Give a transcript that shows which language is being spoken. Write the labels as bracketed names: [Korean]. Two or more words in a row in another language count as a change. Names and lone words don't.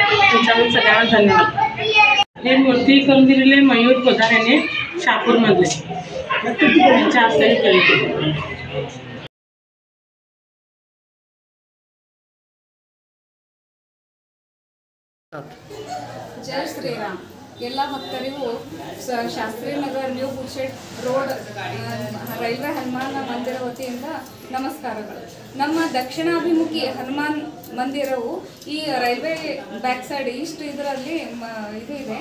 [Marathi] तुमच्याकडे सगळ्यांना धन्यवाद। हे मूर्ती करून दिलेले मयूर पोदार यांनी शहापूरमधले त्यांच्या हस्ते केले। [Hindi] जय श्रीराम [Kannada] ಎಲ್ಲ ಭಕ್ತರಿಗೂ ಶಾಸ್ತ್ರಿ ನಗರ್ ನ್ಯೂ ಬುಲ್ಶೆಟ್ ರೋಡ್ ರೈಲ್ವೆ ಹನುಮಾನ್ ಮಂದಿರ ವತಿಯಿಂದ ನಮಸ್ಕಾರಗಳು। ನಮ್ಮ ದಕ್ಷಿಣಾಭಿಮುಖಿ ಹನುಮಾನ್ ಮಂದಿರವು ಈ [English] railway back side east [Kannada] ಇದರಲ್ಲಿ ಇದು ಇದೆ।